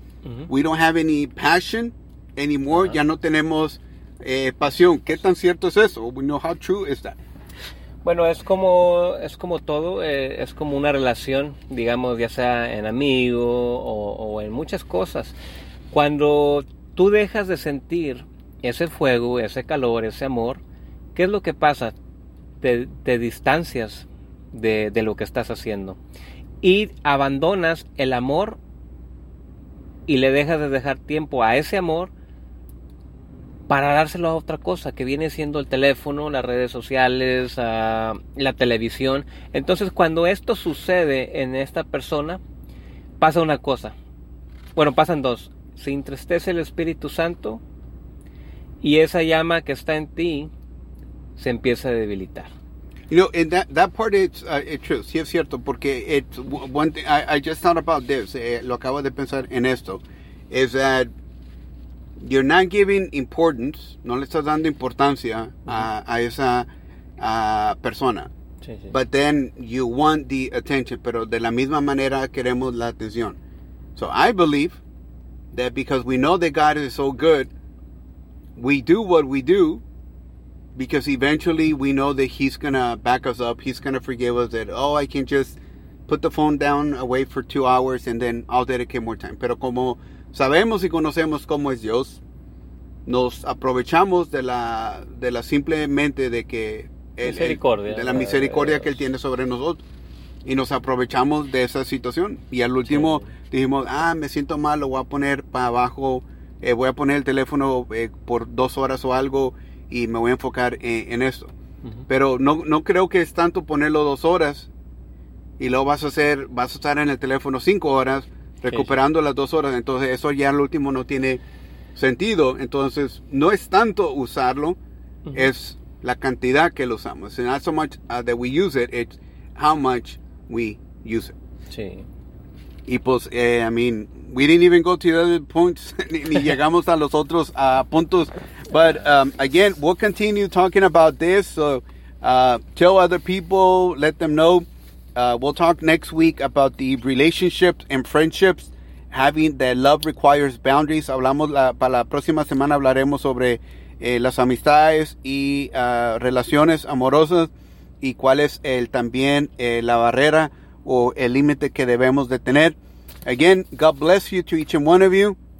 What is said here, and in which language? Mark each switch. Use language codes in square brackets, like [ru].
[en] Uh-huh. We don't have any passion anymore. [es] Uh-huh. Ya no tenemos pasión. ¿Qué tan cierto es eso? [en] We know how true is that. [es] Bueno, es como todo, es como una relación, digamos, ya sea en amigo o en muchas cosas. Cuando tú dejas de sentir ese fuego, ese calor, ese amor, ¿qué es lo que pasa? Te distancias de lo que estás haciendo y abandonas el amor y le dejas de dejar tiempo a ese amor para dárselo a otra cosa, que viene siendo el teléfono, las redes sociales, la televisión. Entonces, cuando esto sucede en esta persona, pasa una cosa. Bueno, pasan dos. Se entristece el Espíritu Santo y esa llama que está en ti se empieza a debilitar. [en] You know, and that part is true. [es] Sí, es cierto, porque [en] it's one thing, I just thought about this. [es] Lo acabo de pensar en esto. [en] Is that you're not giving importance, [es] no le estás dando importancia a esa persona. Sí, sí. [en] But then you want the attention, [es] pero de la misma manera queremos la atención. [en] So I believe that because we know that God is so good, we do what we do because eventually we know that he's going to back us up, he's going to forgive us, that, oh, I can just put the phone down away for 2 hours and then I'll dedicate more time. [es] Pero como sabemos y conocemos cómo es Dios, nos aprovechamos de la simplemente de que la misericordia que él tiene sobre nosotros, y nos aprovechamos de esa situación, y al último dijimos, me siento mal, lo voy a poner para abajo, voy a poner el teléfono por 2 horas o algo y me voy a enfocar en esto. Uh-huh. Pero no creo que es tanto ponerlo 2 horas y luego vas a estar en el teléfono 5 horas recuperando las 2 horas, entonces eso ya al último no tiene sentido. Entonces no es tanto usarlo, uh-huh, es la cantidad que lo usamos. [en] It's not so much that we use it, it's how much we use it. [es] Sí. Y pues, [en] we didn't even go to the other points, [es] ni llegamos a los otros puntos. [en] But again, we'll continue talking about this. So tell other people, let them know. We'll talk next week about the relationships and friendships, having that love requires boundaries. [es] Hablamos para la próxima semana, hablaremos sobre las amistades y relaciones amorosas, y cuál es también la barrera o el límite que debemos de tener. [en] Again, God bless you to each and one of you.